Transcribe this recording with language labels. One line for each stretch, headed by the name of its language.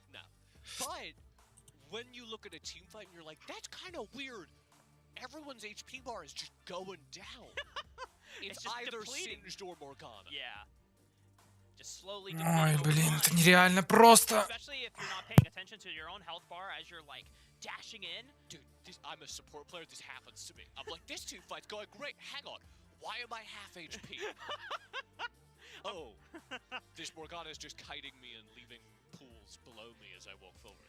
English: But when you look at a team fight and you're like, that's kind of weird. Everyone's HP bar is just going down. It's either Singed or Morgana. Yeah. Just slowly.
Russian: Ой, блин, это нереально просто.
English: Especially if you're not paying attention to your own health bar as you're like dashing in. Dude, I'm a support player. This happens to me. I'm like, this team fight's going great. Hang on. Why am I half HP? Oh, this Morgana is just kiting me and leaving pools below me as I walk forward.